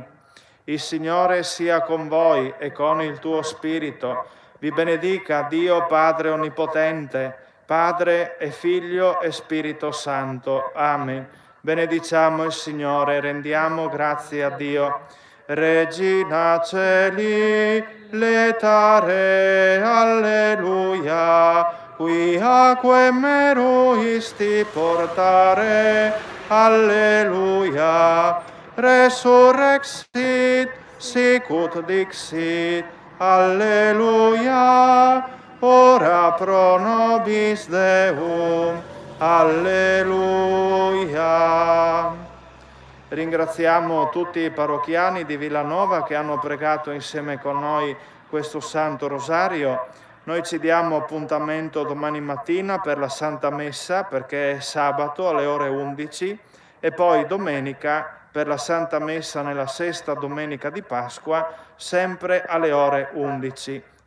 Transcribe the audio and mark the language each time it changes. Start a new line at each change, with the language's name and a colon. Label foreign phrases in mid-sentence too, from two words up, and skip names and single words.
Italian: Il Signore sia con voi e con il tuo spirito. Vi benedica Dio Padre Onnipotente, Padre e Figlio e Spirito Santo. Amen. Benediciamo il Signore, rendiamo grazie a Dio.
Latin: Regina Celi, letare, alleluia, quiaque meruisti portare, alleluia, resurrexit, sicut dixit, alleluia, ora pro nobis Deum, alleluia.
Italian: Ringraziamo tutti i parrocchiani di Villanova che hanno pregato insieme con noi questo Santo Rosario. Noi ci diamo appuntamento domani mattina per la Santa Messa, perché è sabato alle ore 11, e poi domenica per la Santa Messa nella sesta domenica di Pasqua, sempre alle ore 11.